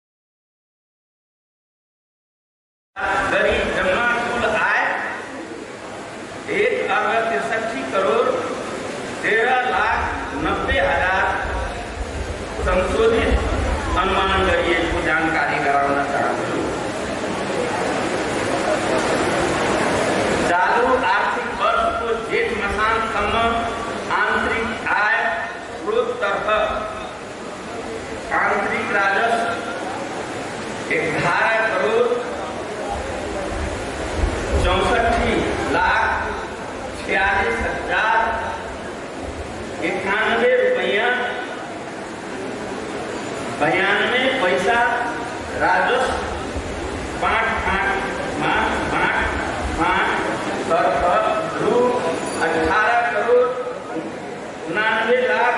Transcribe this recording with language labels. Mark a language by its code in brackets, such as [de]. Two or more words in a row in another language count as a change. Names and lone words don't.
[ne] गरी जम्मा कुल आय 1,63 करोड़ 13,90,000 संशोधित अनुमान गरिएको जानकारी गराउन चाहन्छु। चालू आर्थिक वर्षको जेठ मसानसम्म आंतरिक आय स्रोततर्फ आंतरिक राजस्व 11 करोड़ 64,46,091 रुपैयाँ 92 पैसा राजस्व 5 तर्फ रु 18 करोड़ 99 लाख